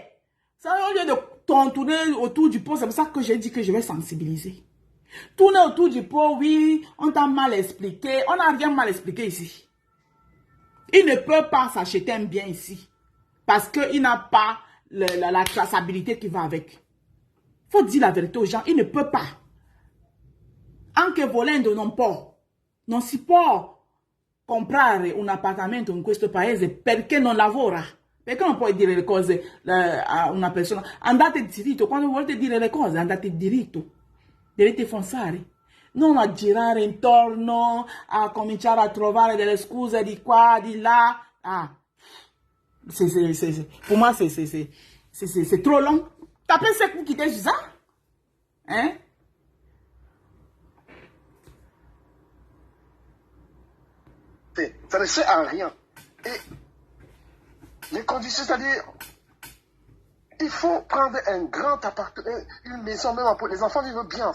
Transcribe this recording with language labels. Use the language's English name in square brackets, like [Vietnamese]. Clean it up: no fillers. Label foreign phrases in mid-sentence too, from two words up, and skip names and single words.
[French] Ça, au lieu de tourner autour du pot, c'est pour ça que j'ai dit que je vais sensibiliser. Tourner autour du pot, oui, on t'a mal expliqué. On n'a rien mal expliqué ici. Il ne peut pas s'acheter un bien ici. Parce qu'il n'a pas la traçabilité qui va avec. Il faut dire la vérité aux gens. Il ne peut pas. [Italian] Anche volendo non può. Non si può comprare un appartamento in questo paese perché non lavora. Perché non puoi dire le cose a una persona? Andate diritto. Quando volete dire le cose, andate diritto. Dovete forzare. Non a girare intorno, a cominciare a trovare delle scuse di qua, di là. [French] Ah. Pour moi, c'est trop long. T'as pensé que vous quittez ça? Hein? Ça ne sert à rien. Et les conditions, c'est-à-dire, il faut prendre un grand appartement, une maison, même pour les enfants vivent bien.